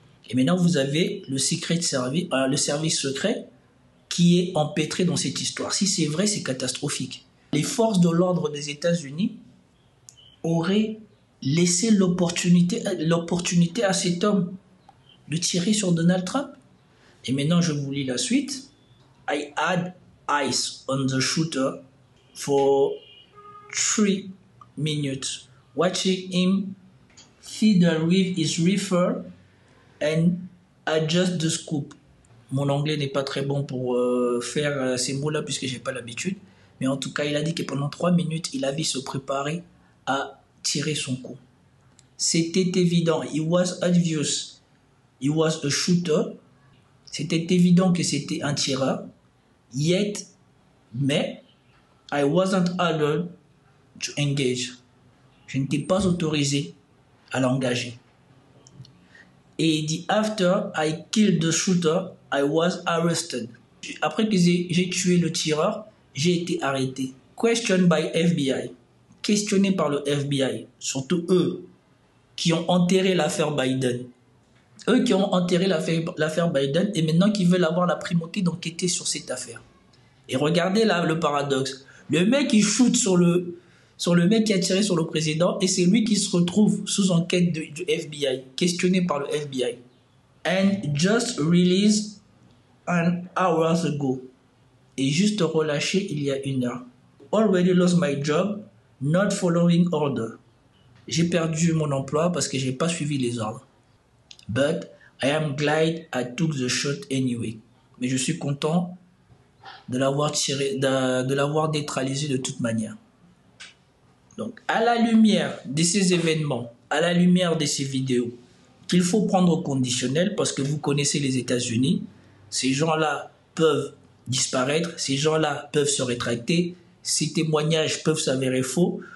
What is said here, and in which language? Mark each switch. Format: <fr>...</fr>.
<fr>Et maintenant, vous avez le service secret qui est empêtré dans cette histoire. Si c'est vrai, c'est catastrophique. Les forces de l'ordre des États-Unis auraient laissé l'opportunité à cet homme de tirer sur Donald Trump. Et maintenant, je vous lis la suite.</fr> <en>I had eyes on the shooter for 3 minutes, watching him fiddle with his rifle and adjust the scope.</en> <fr>Mon anglais n'est pas très bon pour faire ces mots-là puisque j'ai pas l'habitude. Mais en tout cas, il a dit que pendant 3 minutes, il avait se préparer à tirer son coup. C'était évident.</fr> <en>It was obvious. He was a shooter.</en> <fr>C'était évident que c'était un tireur. Mais</fr> <en>I wasn't allowed to engage.</en> <fr>Je n'étais pas autorisé à l'engager. Et il dit,</fr> <en>after I killed the shooter, I was arrested.</en> <fr>Après que j'ai tué le tireur, j'ai été arrêté.</fr> <en>Questioned by FBI.</en> <fr>Questionné par le FBI. Surtout eux qui ont enterré l'affaire Biden. Eux qui ont enterré l'affaire Biden et maintenant qui veulent avoir la primauté d'enquêter sur cette affaire. Et regardez là le paradoxe. Le mec il shoot sur le mec qui a tiré sur le président et c'est lui qui se retrouve sous enquête du FBI, questionné par le FBI.</fr> <en>And just released an hour ago.</en> <fr>Et juste relâché il y a 1 heure.</fr> <en>Already lost my job, not following order.</en> <fr>J'ai perdu mon emploi parce que j'ai pas suivi les ordres.</fr> <en>But I am glad I took the shot anyway.</en> <fr>Mais je suis content de l'avoir tiré, de l'avoir neutralisé de toute manière. Donc, à la lumière de ces événements, à la lumière de ces vidéos, qu'il faut prendre au conditionnel parce que vous connaissez les États-Unis, ces gens-là peuvent disparaître, ces gens-là peuvent se rétracter, ces témoignages peuvent s'avérer faux.</fr>